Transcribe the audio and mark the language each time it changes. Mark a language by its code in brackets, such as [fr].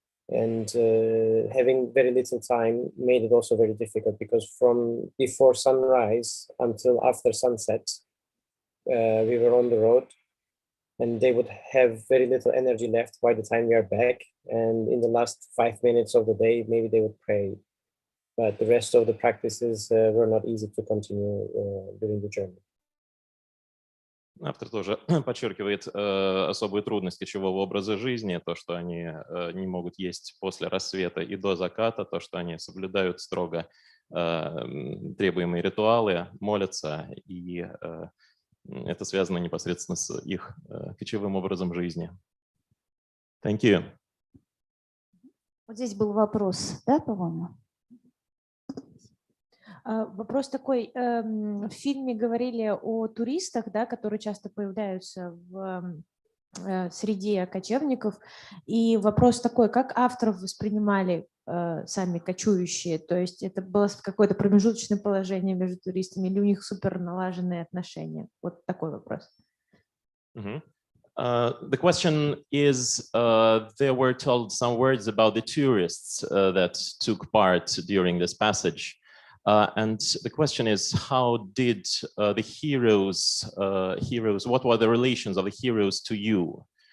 [en] And having very little time made it also very difficult, because from before sunrise until after sunset, we were on the road, and they would have very little energy left by the time we are back. And in the last 5 minutes of the day, maybe they would pray. But the rest of the practices were not easy to continue during the journey. [ru] Автор тоже подчеркивает особую трудность кочевого образа жизни, то, что они не могут есть после рассвета и до заката, то, что они соблюдают строго требуемые ритуалы, молятся, и это связано непосредственно с их кочевым образом жизни. [en] Thank you. [ru] Вот здесь был вопрос, да, по-моему? Вопрос такой. В фильме говорили о туристах, да, которые часто появляются в среде кочевников. И вопрос такой, как авторов воспринимали сами кочующие? То есть это было какое-то промежуточное положение между туристами или у них супер налаженные отношения? Вот такой вопрос. [en] The question is, there were told some words about the tourists that took part during this passage. And the question is, how did the heroes, what were the relations of the heroes to you?